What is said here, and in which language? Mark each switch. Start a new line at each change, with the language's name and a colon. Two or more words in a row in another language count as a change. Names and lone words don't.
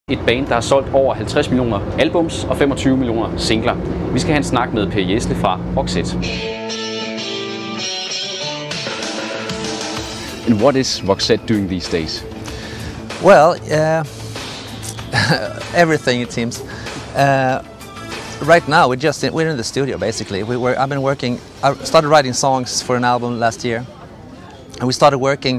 Danish: Et band, der har solgt over 50 millioner albums og 25 millioner singler. Vi skal have en snak med Per Gessle fra Roxette.
English: And what is Roxette doing these days? Well, everything it seems. Right now we're in the studio basically. I've been working. I started writing songs for an album last year, and we started working.